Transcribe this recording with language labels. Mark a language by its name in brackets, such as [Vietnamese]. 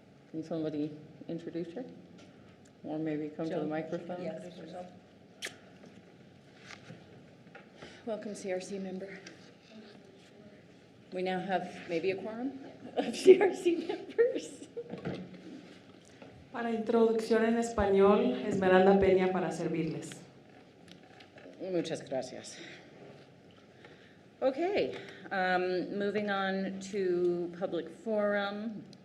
[English] Can somebody introduce her? Or maybe come to the microphone? Yes. Welcome, CRC member. We now have maybe a quorum of CRC members. [Spanish] Para introducción en español, Esmeralda Peña para servirles. Muchas gracias. [English] Okay, moving on to public forum.